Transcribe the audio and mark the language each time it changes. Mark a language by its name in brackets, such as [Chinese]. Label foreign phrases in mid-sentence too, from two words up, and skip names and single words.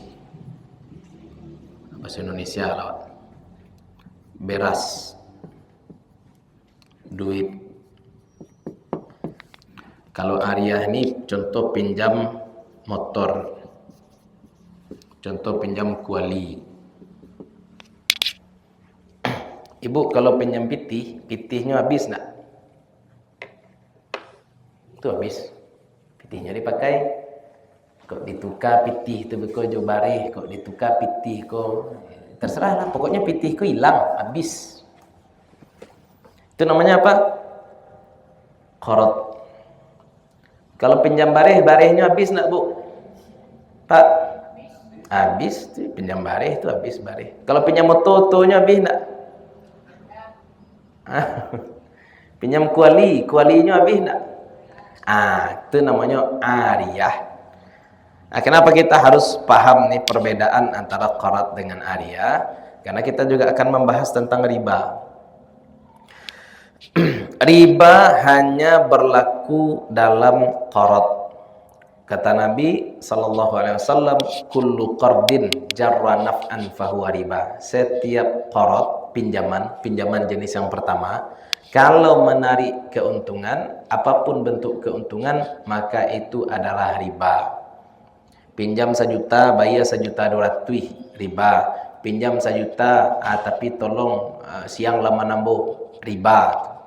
[Indonesian] Bahasa Indonesia lewat beras, duit. Kalau ariyah ini contoh pinjam motor, contoh pinjam kuali. [Minangkabau] Ibu kalau pinjam pitihnya habis nak? [Indonesian] Itu habis. Pitihnya dipakai. [Minangkabau] Kok ditukar pitih itu kok jo bareh, kok ditukar pitih kok terserah lah. Pokoknya pitih kok hilang, habis. [Indonesian] Itu namanya apa? Qarad. [Minangkabau] Kalau pinjam barehnya habis nak bu? [Indonesian] Pak? Habis. [Minangkabau] Pinjam bareh itu habis bareh. Kalau pinjam motonya habis nak? Pinjam kualinya habis nak? [Indonesian] Itu namanya ariyah. Kenapa kita harus paham nih perbedaan antara qarad dengan ariyah? Karena kita juga akan membahas tentang riba. Riba hanya berlaku dalam qarad. Kata Nabi [Arabic] صلى الله عليه وسلم، كل قرض جر نفعا فهو ربا. [Indonesian] Setiap qarad, pinjaman jenis yang pertama, kalau menarik keuntungan, apapun bentuk keuntungan, maka itu adalah riba. Pinjam 1 juta, bayar 1.200.000, riba. Pinjam 1 juta, tapi tolong siang lama nambah, riba.